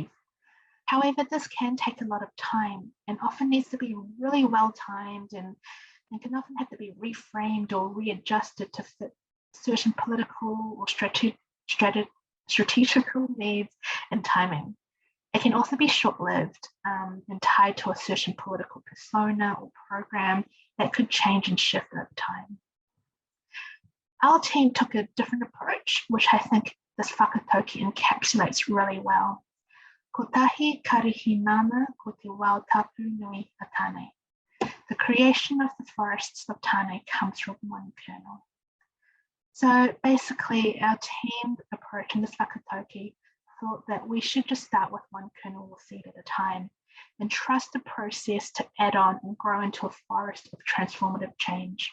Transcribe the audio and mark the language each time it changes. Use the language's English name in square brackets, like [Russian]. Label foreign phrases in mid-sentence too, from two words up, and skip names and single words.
[English] However, this can take a lot of time and often needs to be really well timed and can often have to be reframed or readjusted to fit certain political or strategical needs and timing. It can also be short-lived and tied to a certain political persona or program that could change and shift over time. Our team took a different approach, which I think this whakatauki encapsulates really well. [Māori] Ko tahi karihi nana ko te wao tapu nui a tāne. [English] The creation of the forests of Tāne comes from one kernel. So basically, our team approach in this whakatauki thought that we should just start with one kernel or seed at a time and trust the process to add on and grow into a forest of transformative change.